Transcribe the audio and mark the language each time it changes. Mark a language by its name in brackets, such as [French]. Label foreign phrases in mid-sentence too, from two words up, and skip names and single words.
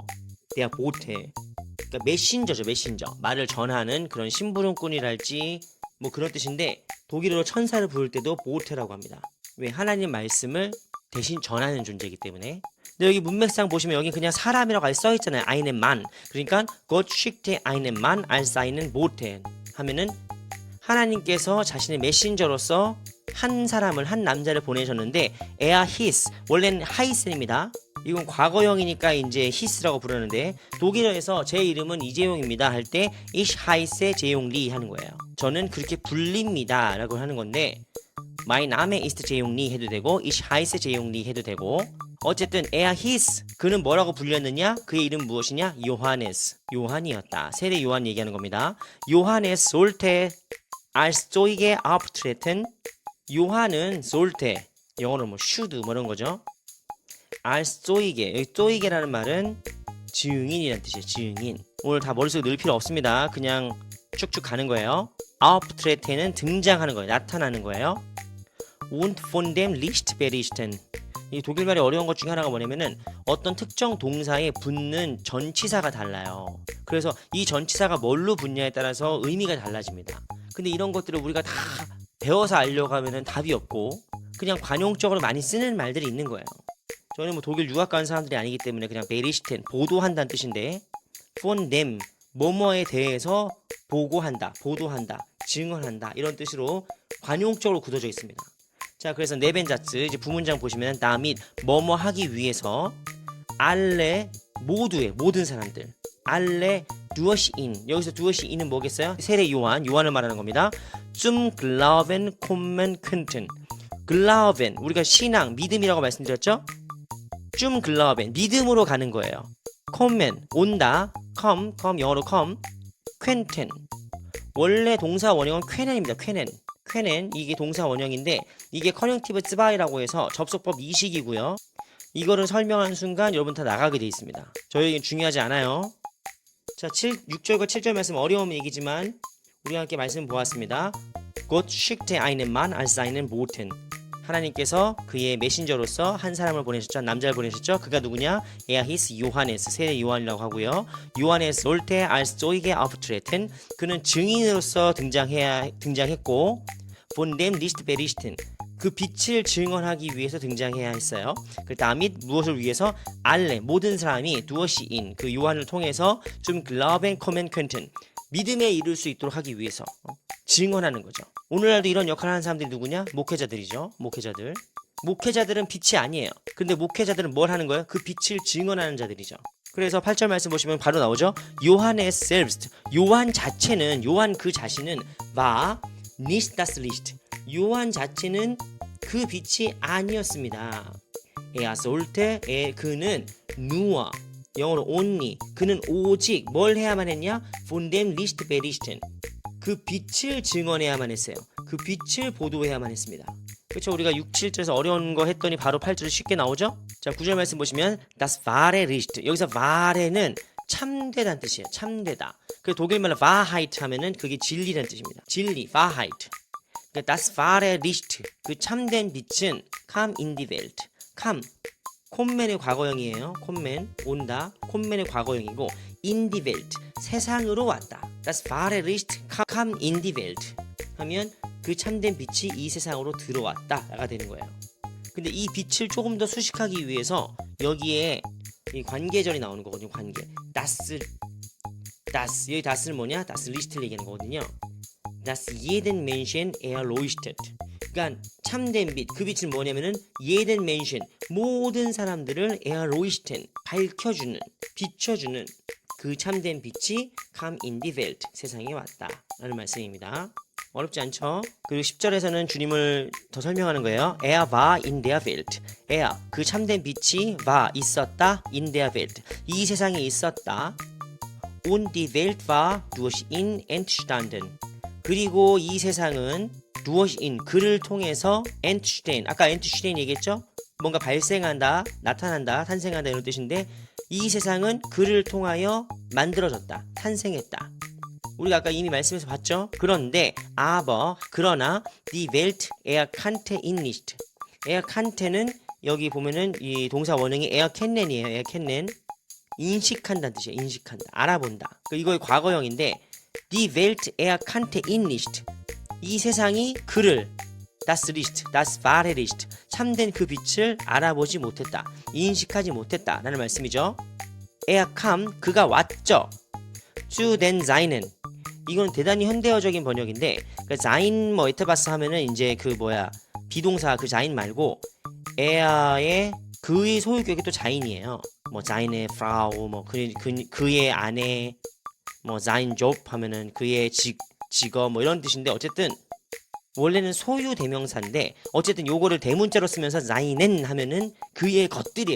[German] der Bote. [Korean] 그러니까 메신저죠. 메신저. 말을 전하는 그런 심부름꾼이랄지 뭐 그런 뜻인데 독일어로 천사를 부를 때도 보테라고 합니다. 왜? 하나님 말씀을 대신 전하는 존재이기 때문에. 근데 여기 문맥상 보시면 여기 그냥 사람이라고 써 있잖아요. [German] einen Mann. [Korean] 그러니까 [German] Gott schickte einen Mann als seinen Boten [Korean] 하면은 하나님께서 자신의 메신저로서 한 사람을 한 남자를 보내셨는데 [German] er hieß [Korean] 원래는 하이센입니다. 이건 과거형이니까 이제 히스라고 부르는데 독일어에서 제 이름은 이재용입니다 할 때 [German] ich heiße [Korean] 재용리 하는 거예요. 저는 그렇게 불립니다 라고 하는 건데 [German] mein Name ist [Korean] 재용리 해도 되고 [German] ich heiße [Korean] 재용리 해도 되고 어쨌든 [German] er hieß [Korean] 그는 뭐라고 불렸느냐? 그의 이름 무엇이냐? 요하네스 요한이었다. 세례 요한 얘기하는 겁니다. 요하네스 [German] sollte als Zeuge auftreten [Korean] 요한은 sollte 영어로 뭐 should 뭐 이런 거죠. [German] als Zeuge [Korean] 여기 Zeuge라는 말은 증인이라는 뜻이에요. 증인. 오늘 다 머릿속에 넣을 필요 없습니다. 그냥 쭉쭉 가는 거예요. auftreten은 등장하는 거예요. 나타나는 거예요. [German] und von dem Licht berichten [Korean] 이 독일말의 어려운 것 중에 하나가 뭐냐면은 어떤 특정 동사에 붙는 전치사가 달라요. 그래서 이 전치사가 뭘로 붙냐에 따라서 의미가 달라집니다. 근데 이런 것들을 우리가 다 배워서 알려고 하면은 답이 없고 그냥 관용적으로 많이 쓰는 말들이 있는 거예요. 저는 뭐 독일 유학 간 사람들이 아니기 때문에 그냥 베리시텐 보도한다는 뜻인데 [German] von dem [Korean] 뭐뭐에 대해서 보고한다, 보도한다, 증언한다 이런 뜻으로 관용적으로 굳어져 있습니다. 자, 그래서 네벤자츠 이제 부문장 보시면 damit 뭐뭐 하기 위해서 alle 모두의 모든 사람들 [German] alle durch ihn [Korean] 여기서 [German] durch ihn [Korean] 은 뭐겠어요? 세례 요한을 말하는 겁니다. [German] zum Glauben kommen könnten Glauben [Korean] 우리가 신앙 믿음이라고 말씀드렸죠? [German] zum Glauben [Korean] 믿음으로 가는 거예요. kommen 온다 come 영어로 come könnten 원래 동사 원형은 쾌넨입니다. 쾌넨 이게 동사 원형인데 이게 커넥티브 츠바이라고 해서 접속법 이식이고요. 이거를 설명하는 순간 여러분 다 나가게 돼 있습니다. 저에겐 중요하지 않아요. 자, 6절과 7절 말씀 어려운 얘기지만 우리가 함께 말씀 보았습니다. [German] Gott schickte einen Mann als seinen Boten [Korean] 하나님께서 그의 메신저로서 한 사람을 보내셨죠. 남자를 보내셨죠. 그가 누구냐? [German] Er hieß Johannes [Korean] 세례 요한이라고 하고요. [German] Johannes sollte als Zeuge auftreten [Korean] 그는 증인으로서 등장했고 [German] von dem Licht berichten [Korean] 그 빛을 증언하기 위해서 등장해야 했어요. 그 다음에 무엇을 위해서? alle 모든 사람이 [German] durch ihn [Korean] 그 요한을 통해서 [German] zum Glauben kommen könnten [Korean] 믿음에 이룰 수 있도록 하기 위해서 증언하는 거죠. 오늘날도 이런 역할을 하는 사람들이 누구냐? 목회자들이죠. 목회자들은 빛이 아니에요. 근데 목회자들은 뭘 하는 거예요? 그 빛을 증언하는 자들이죠. 그래서 8절 말씀 보시면 바로 나오죠. [German] Johannes selbst [Korean] 요한 자체는 요한 그 자신은 [German] war nicht das Licht [Korean] 요한 자체는 그 빛이 아니었습니다. [German] Er sollte [Korean] 그는 nur 영어로 only 그는 오직 뭘 해야만 했냐? [German] von dem Licht berichten [Korean] 그 빛을 증언해야만 했어요. 그 빛을 보도해야만 했습니다. 그렇죠? 우리가 6, 7절에서 어려운 거 했더니 바로 8절에 쉽게 나오죠? 자, 9절 말씀 보시면 [German] das wahre Licht [Korean] 여기서 wahre는 참되다는 뜻이에요. 참되다. 그 독일말로 Wahrheit 하면은 그게 진리라는 뜻입니다. 진리, Wahrheit. 그러니까 [German] das wahre Licht [Korean] 그 참된 빛은 [German] kam in die Welt. [Korean] kam 콤맨의 과거형이에요. 콤맨 온다. 콤맨의 과거형이고 [German] in die Welt [Korean] 세상으로 왔다. [German] Das wahre Licht kam in die Welt [Korean] 하면 그 참된 빛이 이 세상으로 들어왔다가 되는 거예요. 근데 이 빛을 조금 더 수식하기 위해서 여기에 이 관계절이 나오는 거거든요. 관계. das 여기 das는 뭐냐? [German] das Licht [Korean] 를 얘기하는 거거든요. [German] Das jeden Menschen erleuchtet. [Korean] 그러니까 참된 빛, 그 빛은 뭐냐면은 [German] jeden Menschen, [Korean] 모든 사람들을 erleuchten, 밝혀주는, 비춰주는 그 참된 빛이 come [German] in die Welt, [Korean] 세상에 왔다 라는 말씀입니다. 어렵지 않죠? 그리고 10절에서는 주님을 더 설명하는 거예요. [German] Er war in der Welt. [Korean] Er, 그 참된 빛이 war, 있었다. [German] in der Welt, [Korean] 이 세상에 있었다. [German] Und die Welt war durch ihn entstanden. [Korean] 그리고 이 세상은 [German] durch ihn, [Korean] 그를 통해서 entstehen, 아까 entstehen 얘기했죠? 뭔가 발생한다, 나타난다, 탄생한다 이런 뜻인데 이 세상은 그를 통하여 만들어졌다, 탄생했다. 우리가 아까 이미 말씀에서 봤죠? 그런데 aber, 그러나 [German] die Welt erkannte ihn nicht. [Korean] erkannte는 여기 보면은 이 동사 원형이 erkennen이에요. erkennen. 인식한다는 뜻이에요. 인식한다. 알아본다. 이거의 과거형인데 [German] die Welt erkannte ihn nicht. [Korean] 이 세상이 그를 [German] das Licht, das wahre Licht, [Korean] 참된 그 빛을 알아보지 못했다. 인식하지 못했다. 라는 말씀이죠. [German] Er kam, [Korean] 그가 왔죠. [German] zu den Seinen. [Korean] 이건 대단히 현대어적인 번역인데 그러니까 sein 뭐 에트바스 하면은 이제 그 비동사 그 자인 말고 에아의 그의 소유격이 또 자인이에요. 뭐 자인의 프라우, 뭐 그의 아내, 뭐 자인 job 하면은 그의 직업 뭐 이런 뜻인데 어쨌든 원래는 소유 대명사인데 어쨌든 요거를 대문자로 쓰면서 자인은 하면은 그의 것들이에요.